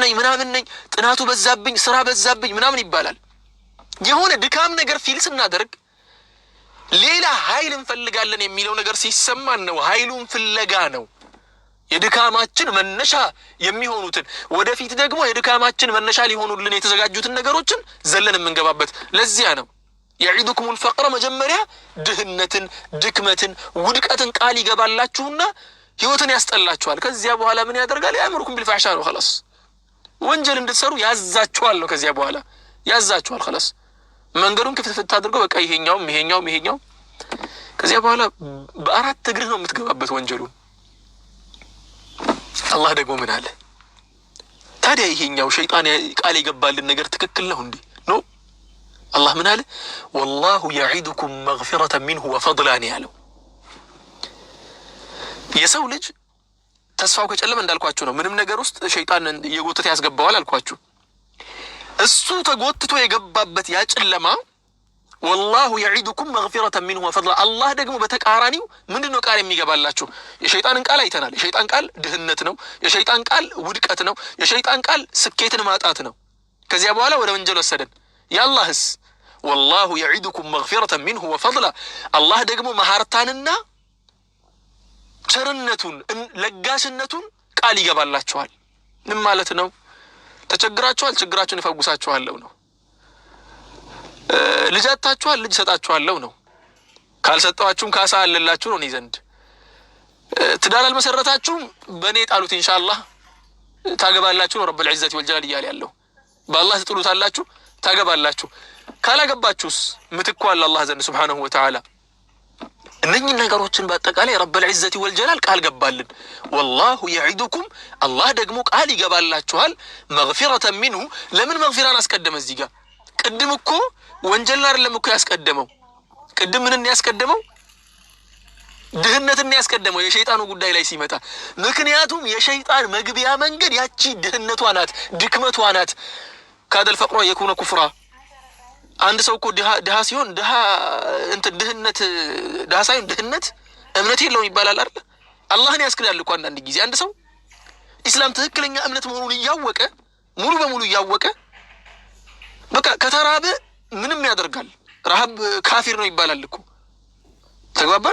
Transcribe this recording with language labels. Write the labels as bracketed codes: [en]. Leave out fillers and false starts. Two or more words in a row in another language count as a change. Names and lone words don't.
[am] ነኝ ምናምን ነኝ ጥናቱ በዛብኝ ስራ በዛብኝ ምናምን ይባላል የሆነ ድካም ነገር ፊል ስናደርግ ሌላ ኃይል እንፈልጋለን የሚለው ነገር ሲሰማን ነው ኃይሉን ፍለጋ ነው የድካማችን መነሻ የሚሆኑትን ወደፊት ደግሞ የድካማችን መነሻ ሊሆኑልን የተዘጋጁትን ነገሮችን ዘለን የምንገባበት ለዚያ ነው [ar] يعيدكم الفقر [am] መጀመሪያ ድህነትን ድክመትን ውድቀትን ቃል ይገባላችሁና ህይወትን ያስጠላችኋል ከዚያ በኋላ ምን ያደርጋል [ar] يأمركم بالفحشاء [am] ነው خلاص ወንጀል እንድትሰሩ ያዛችኋል ነው ከዚያ በኋላ ያዛችኋል خلاص መንገዱን ክፍት አድርገው በቃ ይሄኛው ከዚያ በኋላ በአራት እግር ነው የምትገባበት ወንጀሉን አላህ ደግሞ ምን አለ ታዲያ ይሄኛው ሸይጣን ቃል ይገባልን ነገር ትክክል ነው እንዴ ነው [ar] الله من قال والله يعيدكم مغفرة منه وفضلا [am] ያለው የሰው ልጅ ተስፋው ከጨለመ እንዳልኳችሁ ነው ምንም ነገር ውስጥ ሸይጣን የጎተተ ያስገባዋል አልኳችሁ እሱ ተጎትቶ የገባበት ያ ጨለማ [ar] والله يعيدكم مغفرة منه وفضلا الله [am] ደግሞ በተቃራኒው ምንድነው ቃል የሚገባላችሁ የሸይጣንን ቃል አይተናል የሸይጣን ቃል ድህነት ነው የሸይጣን ቃል ውድቀት ነው የሸይጣን ቃል ስኬትን ማጣት ነው ከዚያ በኋላ ወደ ወንጀል ወሰደን ያላህስ [ar] والله يعيدكم مغفرة منه وفضلا الله [am] ደግሞ መሐርታንና ቸርነቱን ለጋሽነቱን ቃል ይገባላችኋል ምን ማለት ነው ተቸግራችኋል ችግራችሁን ይፈውሳችኋለሁ ነው ልጃታችኋል ልጅ ሰጣችኋለሁ ነው ካልሰጣችሁም ካሳ አለላችሁ ነው ዘንድ ትዳር አልመሰረታችሁም በኔ ጣሉት ኢንሻአላህ ታገባላችሁ ነው [ar] رب العزة والجلال [am] ያለው በአላህ ትጥሉታላችሁ ታገባላችሁ ካላገባችሁስ ምትኩ አለ አላህ ዘንድ [ar] سبحانه وتعالى [am] እነኚህ ነገሮችን በአጠቃላይ [ar] رب العزة والجلال [am] ቃል ገባልን [ar] والله يعيدكم الله [am] ደግሞ ቃል ይገባላችኋል [ar] مغفرة منه [am] ለምን መግፊራን አስቀደመ እዚህ ጋር ቅድም እኮ ወንጀል አይደለም እኮ ያስቀደመው ቅድም ምንን ያስቀደመው ድህነትን ያስቀደመው የሸይጣኑ ጉዳይ ላይ ሲመጣ ምክንያቱም የሸይጣን መግቢያ መንገድ ያቺ ድህነቷ ናት ድክመቷ ናት [ar] كاد الفقر يكون كفرا [am] አንድ ሰው እኮ ድሃ ሲሆን ድሃ ድህነት ድሃ ሳይሆን ድህነት እምነት የለውም ይባላል አይደል አላህን ያስክዳል እኮ አንድ ጊዜ አንድ ሰው ኢስላም ትክክለኛ እምነት መሆኑን እያወቀ ሙሉ በሙሉ እያወቀ በቃ ከተራበ ምንም ያደርጋል ረሃብ ካፊር ነው ይባላል እኮ። ተግባባን?